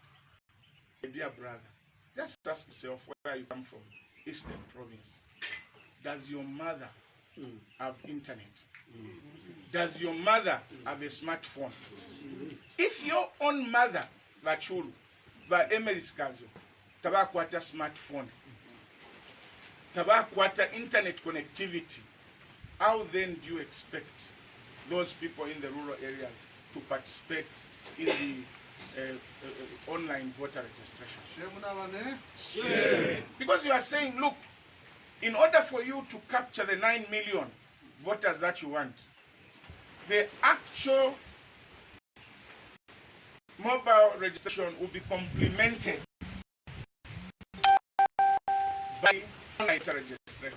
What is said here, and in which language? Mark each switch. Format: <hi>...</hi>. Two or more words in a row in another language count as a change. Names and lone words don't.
<en>My dear brother, just ask yourself where you come from, Eastern Province. Does your mother have internet? Does your mother have a smartphone? If your own mother, Vachulu, by Emily Skazo, tabakwata smartphone, tabakwata internet connectivity, how then do you expect those people in the rural areas to participate in the online voter registration? Because you are saying, look, in order for you to capture the 9 million voters that you want, the actual mobile registration will be complemented by online registration.</en>